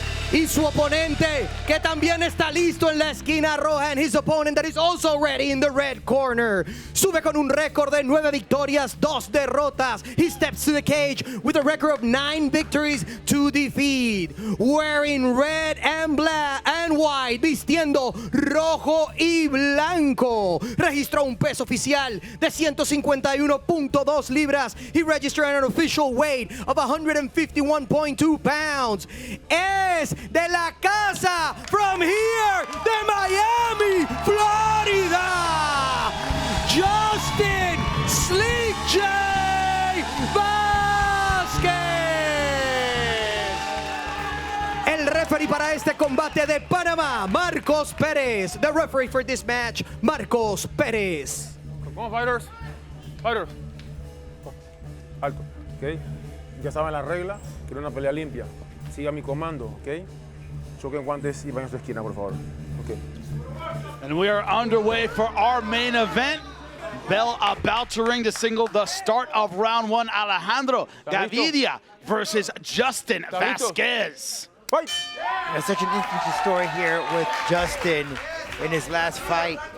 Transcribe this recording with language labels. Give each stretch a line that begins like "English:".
Spanish: Y su oponente, que también está listo en la esquina roja,
English: and his opponent that is also ready in the red corner.
Spanish: Sube con un récord de 9 victorias, 2 derrotas.
English: He steps to the cage with a record of 9 victories, 2 defeat. Wearing red and black and white,
Spanish: vistiendo rojo y blanco. Registró un peso oficial de 151.2 libras.
English: He registered an official weight of 151.2 pounds.
Spanish: Es de la casa,
English: from here,
Spanish: de Miami, Florida, Justin Sleek J. Vazquez. El referee para este combate de Panamá, Marcos Pérez.
English: The referee for this match, Marcos Pérez. Come on, fighters. Fighters.
Spanish: Alto, ¿ok? Ya saben la regla, quiero una pelea limpia. Siga mi comando, ¿ok? Choquen guantes y vayan a su esquina, por favor.
English: Okay. And we are underway for our main event. Bell about to ring to signal the start of round 1. Alejandro Gavidia versus Justin Vazquez. Fight! There's such an interesting story here with Justin in his last fight.